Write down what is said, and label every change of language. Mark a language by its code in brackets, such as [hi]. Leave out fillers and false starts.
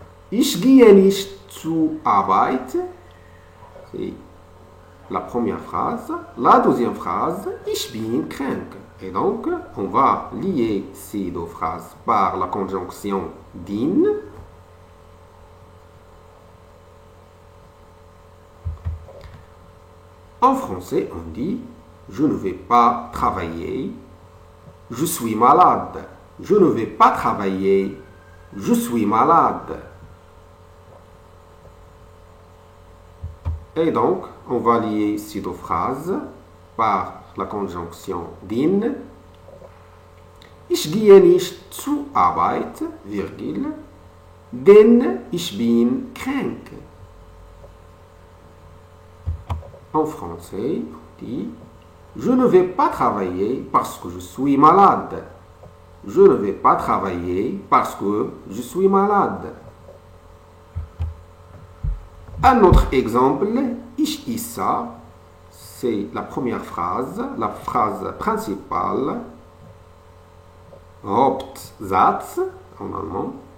[de] Ich gehe nicht zur Arbeit. [fr] C'est la première phrase. La deuxième phrase, [de] ich bin krank. [fr] Et donc, on va lier ces deux phrases par la conjonction din. En français, on dit je ne vais pas travailler, je suis malade. Je ne vais pas travailler, je suis malade. Et donc, on va lier ces deux phrases par la conjonction din. [de] Ich gehe nicht zur Arbeit, virgule, denn ich bin krank. [fr] En français, on dit je ne vais pas travailler parce que je suis malade. Je ne vais pas travailler parce que je suis malade. Un autre exemple, [de] ich esse, [fr] c'est la première phrase, la phrase principale, Hauptsatz en allemand.